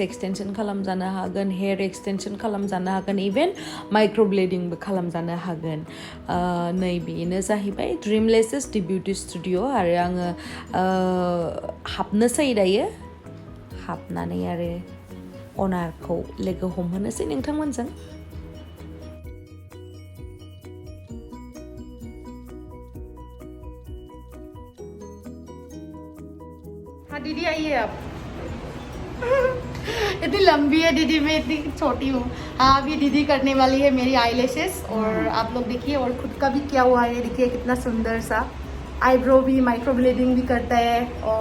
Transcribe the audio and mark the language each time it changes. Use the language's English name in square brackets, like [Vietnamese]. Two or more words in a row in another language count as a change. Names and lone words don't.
[Bodo] एक्सटेनसन खालामजानो हागोन [English] hair extension [Bodo] खालामजानो हागोन इभेन माइक्र'ब्लेडिंबो खालामजानो हागोन नै बेनो जाहैबाय ड्रीम लेसेस दि बिउटि स्टुडिअ आरो आङो हाबनोसै दायो हाबनानै आरो अनारखौ लोगो हमहोनोसै नोंथांमोनजों [Hindi] हाँ दीदी आइए आप इतनी लंबी है दीदी मैं इतनी छोटी हूँ हाँ अभी दीदी करने वाली है मेरी आईलैशेस और आप लोग देखिए और खुद का भी क्या हुआ है देखिए कितना सुंदर सा आईब्रो भी माइक्रोब्लेडिंग भी करता है और